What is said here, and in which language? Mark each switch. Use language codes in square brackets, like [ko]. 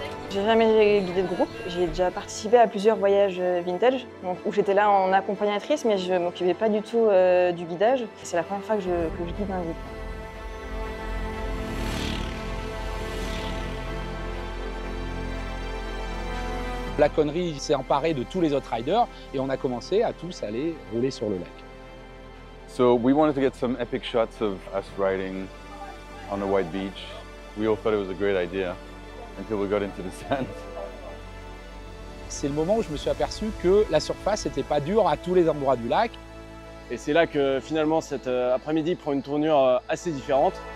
[fr] J'ai jamais guidé de groupe. J'ai déjà participé à plusieurs voyages vintage, donc, où j'étais là en accompagnatrice, mais je ne m'occupais pas du tout du guidage. C'est la première fois que je guide un groupe. La connerie s'est emparée de tous les autres riders et on a commencé à tous aller rouler sur le lac. [en] So we wanted to get some epic shots of us riding on a white beach. We all thought it was a great idea until we got into the sand. [fr] C'est le moment où je me suis aperçu que la surface n'était pas dure à tous les endroits du lac. Et c'est là que finalement cet après-midi prend une tournure assez différente.